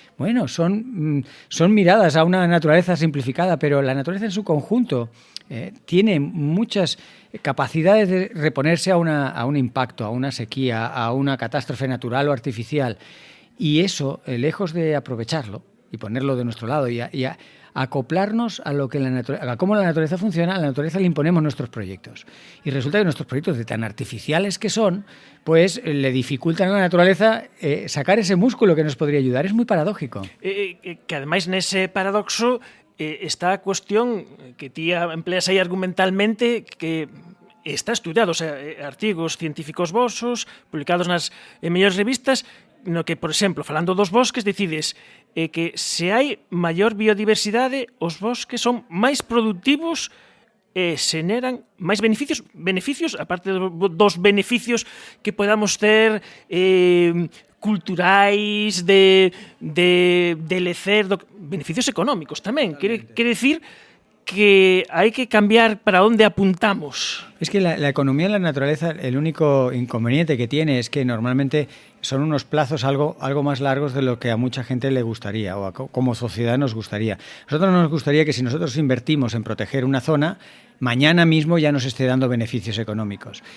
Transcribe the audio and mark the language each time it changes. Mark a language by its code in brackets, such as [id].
[es] Bueno, son miradas a una naturaleza simplificada, pero la naturaleza en su conjunto tiene muchas capacidades de reponerse a un impacto, a una sequía, a una catástrofe natural o artificial. Y eso, lejos de aprovecharlo y ponerlo de nuestro lado y acoplarnos a lo que a cómo la naturaleza funciona. A la naturaleza le imponemos nuestros proyectos. Y resulta que nuestros proyectos, de tan artificiales que son, pues le dificultan a la naturaleza sacar ese músculo que nos podría ayudar. Es muy paradójico. [gl] Que ademais nese paradoxo está a cuestión que ti empleas aí argumentalmente, que está estudiado, o sea, artigos científicos vosos, publicados nas mellores revistas, no que, por exemplo, falando dos bosques, decides que se hai maior biodiversidade, os bosques son máis productivos e xeneran máis beneficios, aparte dos beneficios que podamos ter culturais, de lecer, beneficios económicos tamén. Quere decir que hai que cambiar para onde apuntamos. [es] Es que la economía en la naturaleza, el único inconveniente que tiene es que normalmente son unos plazos algo más largos de lo que a mucha gente le gustaría o como sociedad nos gustaría. Nosotros nos gustaría que si nosotros invertimos en proteger una zona, mañana mismo ya nos esté dando beneficios económicos.